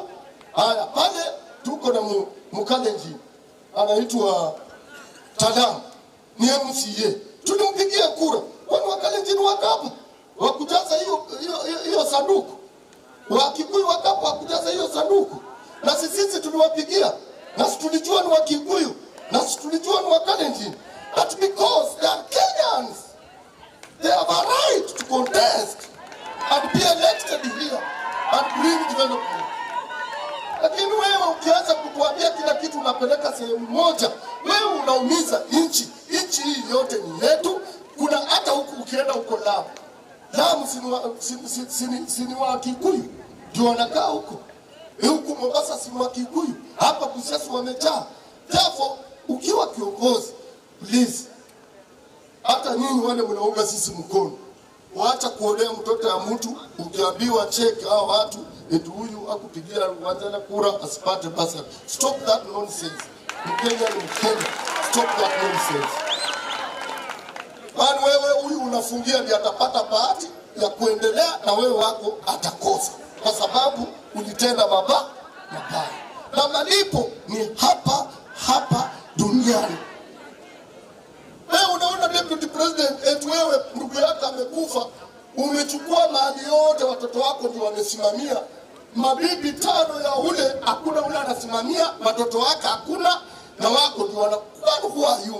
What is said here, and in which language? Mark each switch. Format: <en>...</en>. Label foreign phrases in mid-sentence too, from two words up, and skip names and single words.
<sw>Haya, pale tuko na Mkalenji anaitwa Tadam, ni MCA. Tulimpigia kura. Kwani Wakalenji ni wakapa wakujaza hiyo sanduku? Wakikuyu wakapa wakujaza hiyo sanduku? Na sisi tuliwapigia, na tulijua ni Wakikuyu, na tulijua ni Wakalenji.</sw> <en>But because they are Kenyans, they have a right to contest and be elected here and bring development.</en> <sw>Lakini wewe ukianza kutuambia kila kitu unapeleka sehemu moja, wewe unaumiza nchi. Nchi hii yote ni yetu. Kuna hata huku ukienda huko Lamu sini wa Kikuyu ndio wanakaa huko. Huku Mombasa sini wa Kikuyu. Hapa Busia wamejaa. Therefore ukiwa kiongozi, please, hata nyinyi wale mnaunga sisi mkono, waacha kuonea mtoto ya mtu. Ukiambiwa check hao watu eti huyu akupigia Wanjala kura asipate basa.</sw> <en>Stop that nonsense.</en> <sw>Mkenya ni Mkenya.</sw> <en>Stop that nonsense.</en> <sw>Kwani wewe huyu unafungia ndiye atapata bahati ya kuendelea na wewe wako atakosa, kwa sababu ulitenda mabaya. Na malipo ni hapa duniani. Wewe unaona</sw> <en>deputy president</en> <sw>eti wewe ndugu yako amekufa, umechukua mali yote, watoto wako ndio wamesimamia, mabibi 5 ya ule hakuna ule anasimamia, watoto wake hakuna, na wako ndio wanakuwa hiyo.</sw>